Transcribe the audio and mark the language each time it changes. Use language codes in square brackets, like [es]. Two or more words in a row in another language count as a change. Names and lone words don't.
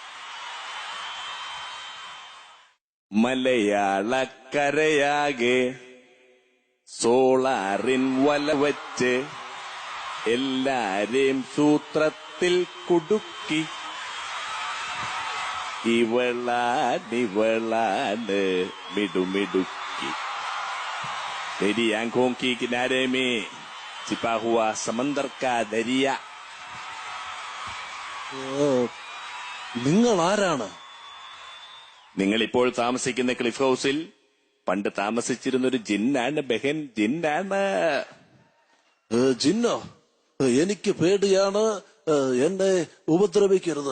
[ml] മലയാളക്കരയാകെ സോളാറിൻ വല വച്ച് എല്ലാരെയും സൂത്രത്തിൽ കുടുക്കി. ഇവളാണ് മിടുമിടുക്കി. [hi] तेरी आंखों की किनारे में छिपा हुआ समंदर का दरिया. [ml] നിങ്ങൾ ആരാണ്? നിങ്ങൾ ഇപ്പോൾ താമസിക്കുന്ന ക്ലിഫ് ഹൗസിൽ പണ്ട് താമസിച്ചിരുന്നൊരു ജിന്നാണ് ബഹൻ. ജിന്നാണ്. ജിന്നോ? എനിക്ക് പേടിയാണ്, എന്നെ ഉപദ്രവിക്കരുത്.